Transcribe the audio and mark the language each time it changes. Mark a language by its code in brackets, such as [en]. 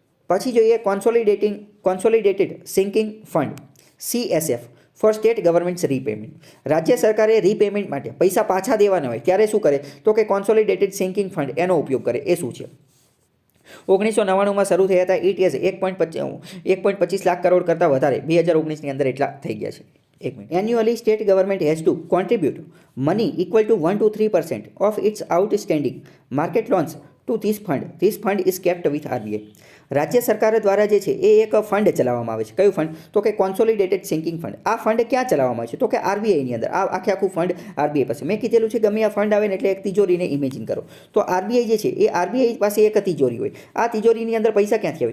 [gu] પછી જોઈએ [en] Consolidated sinking fund CSF for state governments repayment. [gu] રાજ્ય સરકારે રીપેમેન્ટ માટે પૈસા પાછા દેવાના હોય ત્યારે શું કરે? તો કે કોન્સોલિડેટેડ સિંકિંગ ફંડ એનો ઉપયોગ કરે. એ શું છે? 1999માં શરૂ થયા હતા. [en] it is [gu] 1.25 લાખ કરોડ કરતાં વધારે 2019ની અંદર એટલા થઈ ગયા છે. [en] Annually, state government has to contribute money equal to 1 to 3% of its outstanding market loans to this fund. This fund is kept with RBI. [gu] રાજ્ય સરકાર દ્વારા જે છે એ એક ફંડ ચલાવવામાં આવે છે. કયું ફંડ? તો કે કોન્સોલિડેટેડ સિંકિંગ ફંડ. આ ફંડ ક્યાં ચલાવવામાં આવે છે? તો કે RBIની અંદર. આ આખું ફંડ RBI પાસે. મેં કીધેલું છે ગમે આ ફંડ આવે ને એટલે એક તિજોરીને ઇમેજિન કરો. તો RBI જે છે એ RBI પાસે એક તિજોરી હોય. આ તિજોરીની અંદર પૈસા ક્યાંથી આવે?